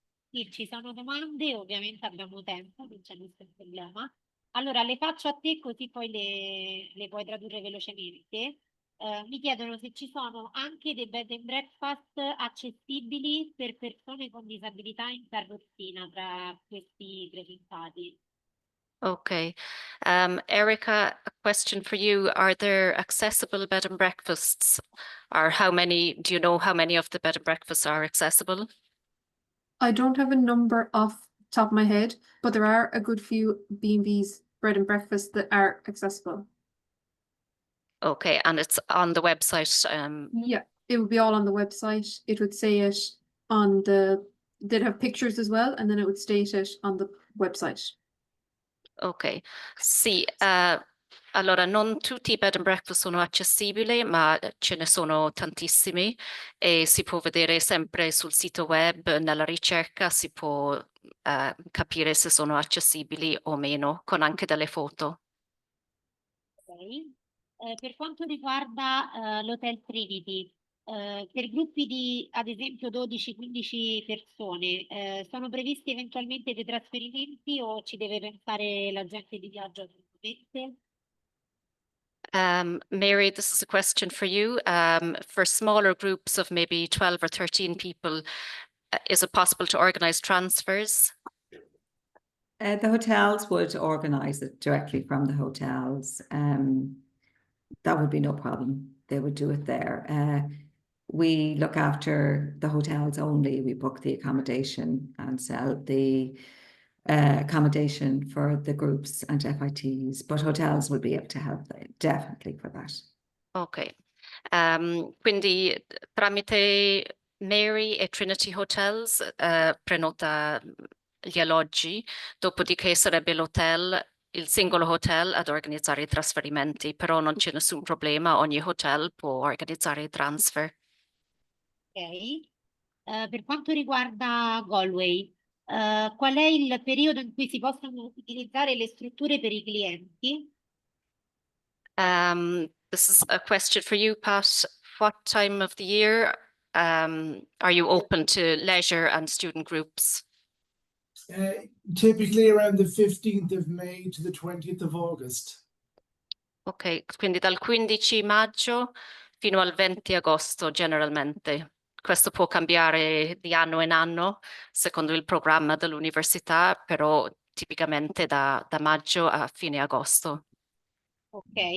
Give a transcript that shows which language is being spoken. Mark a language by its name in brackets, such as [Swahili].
[Italian] Sì, ci sono domande, ovviamente abbiamo tempo, non c'è nessun problema. Allora, le faccio a te così poi le puoi tradurre velocemente. Mi chiedono se ci sono anche dei bed and breakfast accessibili per persone con disabilità in carrozzina tra questi presentati. [English] Okay. Erica, a question for you. Are there accessible bed and breakfasts? Or do you know how many of the bed and breakfasts are accessible? I don't have a number off the top of my head, but there are a good few B&B's bread and breakfasts that are accessible. Okay, and it's on the website. Yeah, it would be all on the website. It would say it on they'd have pictures as well, and then it would state it on the website. [Italian] Ok, sì, allora non tutti i bed and breakfast sono accessibili, ma ce ne sono tantissimi e si può vedere sempre sul sito web, nella ricerca si può capire se sono accessibili o meno, con anche delle foto. Ok. Per quanto riguarda l'Hotel Trinity, Per gruppi di, ad esempio, 12-15 persone, sono previsti eventualmente dei trasferimenti o ci deve pensare l'agente di viaggio direttamente? [English] Mary, this is a question for you. For smaller groups of maybe 12 or 13 people, is it possible to organize transfers? The hotels would organise it directly from the hotels. That would be no problem. They would do it there. We look after the hotels only. We book the accommodation and sell the accommodation for the groups and FITs, but hotels will be able to help definitely for that. Ok. [Italian] Quindi tramite Mary e Trinity Hotels prenota gli alloggi, dopodiché sarebbe il singolo hotel ad organizzare i trasferimenti, però non c'è nessun problema, ogni hotel può organizzare i transfer. Ok. Per quanto riguarda Galway, qual è il periodo in cui si possono utilizzare le strutture per i clienti? [English] This is a question for you, Pat. What time of the year are you open to leisure and student groups? Typically around the 15th of May to the 20th of August. [Italian] Ok, quindi dal 15 maggio fino al 20 agosto generalmente. Questo può cambiare di anno in anno secondo il programma dell'università, però tipicamente da maggio a fine agosto. Ok.